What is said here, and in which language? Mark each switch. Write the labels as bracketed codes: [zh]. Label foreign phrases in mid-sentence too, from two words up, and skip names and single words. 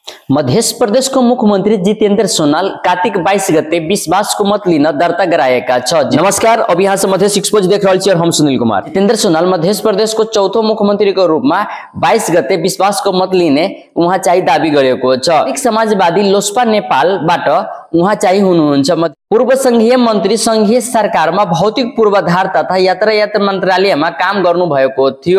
[ne] मध्य प्रदेशको मुख्यमन्त्री जितेन्द्र सोनाल कार्तिक 22 गते विश्वासको मत लिन दर्ता गराएका छ। [mai] नमस्कार, अब यहाँ से मध्य एक्सपोज देख रहल छी और हम सुनील कुमार। [ne] जितेन्द्र सोनाल मध्य प्रदेशको चौथो मुख्यमन्त्रीको रूपमा 22 गते विश्वासको मत लिने उहाँ चाहिँ दाबी गरेको छ। एक समाजवादी लोसपा नेपालबाट उहाँ चाहिँ हुनुहुन्छ। पूर्व संघीय मन्त्री संघीय सरकारमा भौतिक पूर्वाधार तथा यातायात मन्त्रालयमा काम गर्नु भएको थियो।